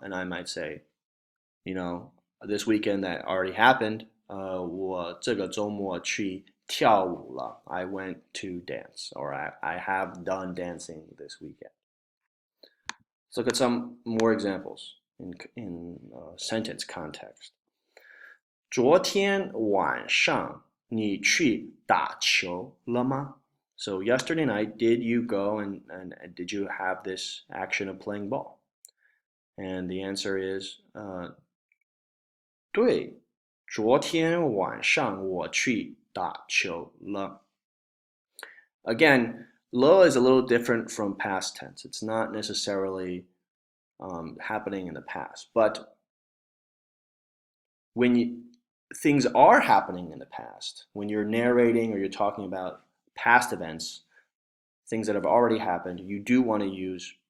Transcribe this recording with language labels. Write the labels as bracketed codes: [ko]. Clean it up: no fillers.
[en] And I might say, this weekend that already happened, [zh] 我这个周末去跳舞了. [en] I went to dance, or I have done dancing this weekend. Let's look at some more examples in sentence context. [zh] 昨天晚上你去打球了吗? [en] So yesterday night, did you go and did you have this action of playing ball? And the answer is [zh] 对，昨天晚上我去打球了. [en] Again, le is a little different from past tense. It's not necessarily happening in the past, but when things are happening in the past, when you're narrating or you're talking about past events, things that have already happened, you do want to use